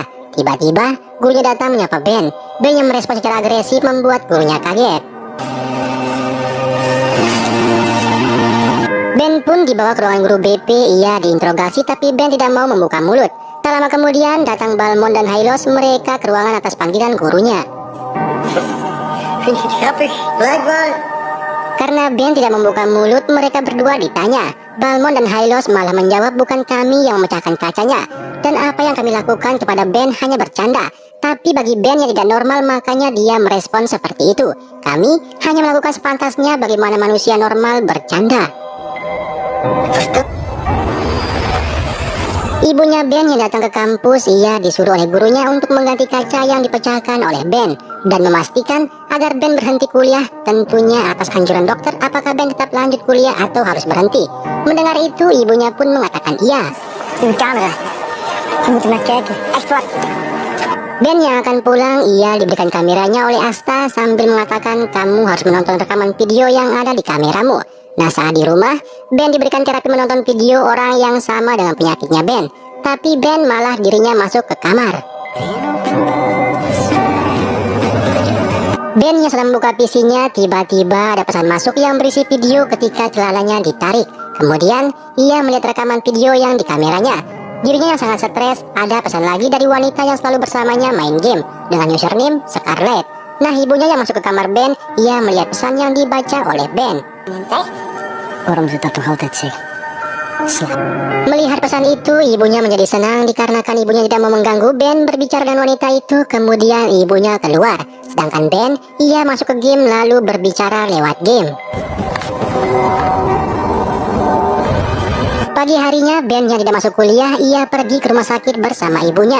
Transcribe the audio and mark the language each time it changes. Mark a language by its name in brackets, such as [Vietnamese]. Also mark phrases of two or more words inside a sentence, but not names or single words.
[Indonesian] Tiba-tiba, gurunya datang menyapa Ben. Ben yang merespon secara agresif membuat gurunya kaget. Ben pun dibawa ke ruangan guru BP, ia diinterogasi tapi Ben tidak mau membuka mulut. Tak lama kemudian datang Balmon dan Hylos, mereka ke ruangan atas panggilan gurunya. [Dutch] Vind je het grappig? Blijkbaar. [Indonesian] Karena Ben tidak membuka mulut, mereka berdua ditanya. Balmon dan Hylos malah menjawab bukan kami yang memecahkan kacanya. Dan apa yang kami lakukan kepada Ben hanya bercanda. Tapi bagi Ben yang tidak normal, makanya dia merespon seperti itu. Kami hanya melakukan sepantasnya bagaimana manusia normal bercanda. Ibunya Ben yang datang ke kampus, ia disuruh oleh gurunya untuk mengganti kaca yang dipecahkan oleh Ben dan memastikan agar Ben berhenti kuliah, tentunya atas anjuran dokter apakah Ben tetap lanjut kuliah atau harus berhenti. Mendengar itu, ibunya pun mengatakan iya. [Dutch] Uw camera. We moeten naar kijken. Echt waar. [Indonesian] Ben yang akan pulang, ia diberikan kameranya oleh Asta sambil mengatakan kamu harus menonton rekaman video yang ada di kameramu. Nah, saat di rumah, Ben diberikan terapi menonton video orang yang sama dengan penyakitnya Ben. Tapi Ben malah dirinya masuk ke kamar. Ben yang sedang membuka PC-nya, tiba-tiba ada pesan masuk yang berisi video ketika celananya ditarik. Kemudian, ia melihat rekaman video yang di kameranya. Dirinya yang sangat stres, ada pesan lagi dari wanita yang selalu bersamanya main game dengan username Scarlett. Nah, ibunya yang masuk ke kamar Ben, ia melihat pesan yang dibaca oleh Ben. [Dutch] Waarom ze dat nog altijd zeggen? [Indonesian] Melihat pesan itu, ibunya menjadi senang dikarenakan ibunya tidak mau mengganggu Ben berbicara dengan wanita itu. Kemudian ibunya keluar, sedangkan Ben, ia masuk ke game lalu berbicara lewat game. Pagi harinya, Ben yang tidak masuk kuliah, ia pergi ke rumah sakit bersama ibunya.